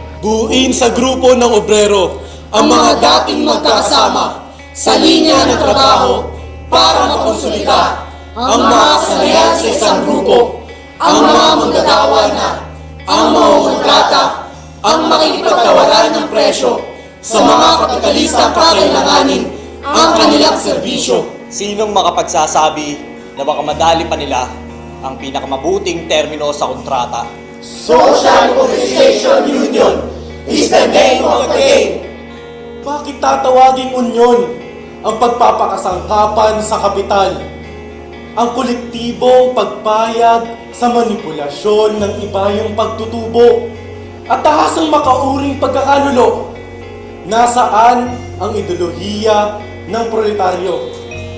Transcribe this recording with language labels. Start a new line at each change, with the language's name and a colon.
Filipino: Buuin sa grupo ng obrero ang mga dating magkakasama sa linya ng trabaho para makonsolida ang mga kasanayan sa isang grupo, ang mga manggagawa na, ang mga kontrata, ang makikipagtawaran ng presyo sa mga kapitalistang kakailanganin ang kanilang serbisyo. Sinong makapagsasabi na baka madali pa nila ang pinakamabuting termino sa kontrata?
English: Social Organization Union is the name of the game.
Filipino: Bakit tatawaging unyon ang pagpapakasangkapan sa kapital? Ang kolektibong pagpayag sa manipulasyon ng iba yung pagtutubo at tahasang makauring pagkakalulo. Nasaan ang ideolohiya ng proletaryo?